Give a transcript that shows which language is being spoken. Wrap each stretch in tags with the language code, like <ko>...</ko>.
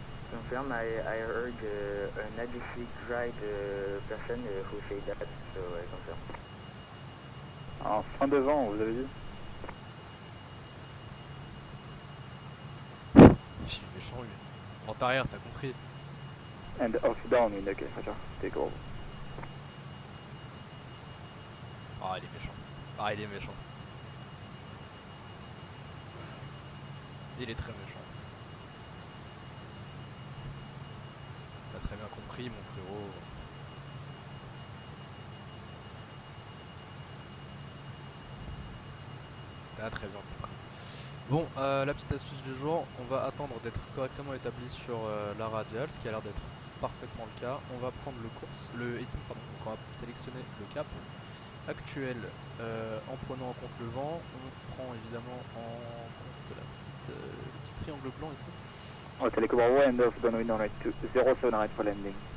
<en>Confirm, I heard an ADC guide person who said that, so I confirm.</en> <fr>En fin de vent, vous avez dit? Il est méchant lui. En arrière, t'as compris.</fr> <en>End of downwind, ok, roger, Hotel Bravo.</en> <fr>Ah, il est méchant. Ah, il est méchant. Il est très méchant. T'as très bien compris, mon frérot. T'as très bien compris. Bon, la petite astuce du jour, on va attendre d'être correctement établi sur la radiale, ce qui a l'air d'être parfaitement le cas. On va prendre le heading, pardon, donc on va sélectionner le cap actuel en prenant en compte le vent. On prend évidemment en compte le petit triangle blanc ici.</fr> <en>Hotel Bravo, end of downwind on right to 07 right for landing.</en>